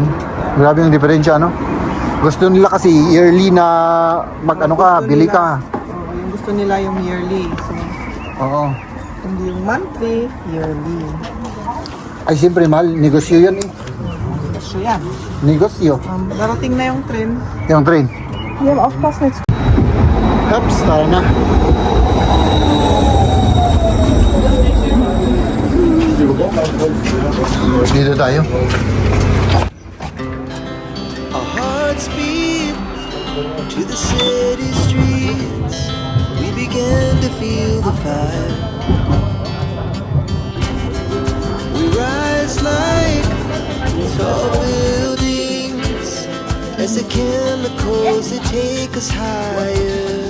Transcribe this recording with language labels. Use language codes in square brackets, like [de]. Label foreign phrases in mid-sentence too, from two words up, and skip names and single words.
[tl] Grabe yung diferensya, ano? Gusto nila kasi yearly na mag-ano ka, Gusto bili nila- ka. Oo, yung gusto nila yung yearly. So, Oo. hindi yung monthly, yearly. Ay, siyempre, mahal. Negosyo yan eh. So yan. Negosyo. Darating na yung train. Yung train. Yan, [de] aufpassen jetzt. Ups, [tl] tara na. Dito tayo. [en] Our hearts beat to the city streets. We began to feel the fire. We rise like tall buildings as the chemicals they take us higher.